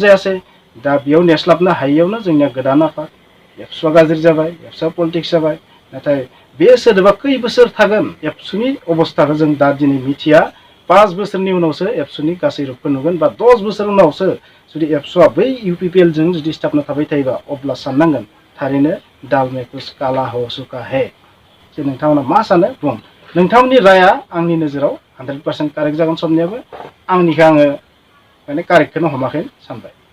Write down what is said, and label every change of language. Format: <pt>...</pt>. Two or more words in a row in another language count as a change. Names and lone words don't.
<brx>जायासै दा बेयाव नेस्लाबनो हायैयावनो जोंनिया गोदान आफाद एबसुआ गाज्रि जाबाय एबसुआ पलिटिक्स जाबाय नाथाय बे सोदोबा खै बोसोर थागोन एबसुनि अबस्थाखौ जों दा दिनै मिथिया 5 बोसोरनि उनावसो एबसुनि गासै रूपखौ नुगोन बा 10 बोसोर उनावसो जुदि एबसुआ बै UPPL जों जुदि सिथाबना थाबाय थायोबा अब्ला साननांगोन थारैनो</brx> <hi>दाल में कुछ काला हो चुका है</hi> <brx>जे नोंथांमोना मा सानो बुं नोंथांमोननि राया आंनि नोजोराव 100% कारेक्ट जागोन समनियाबो आंनिखौ आङो माने कारेक्टखौनो हमाखै सानबाय</brx>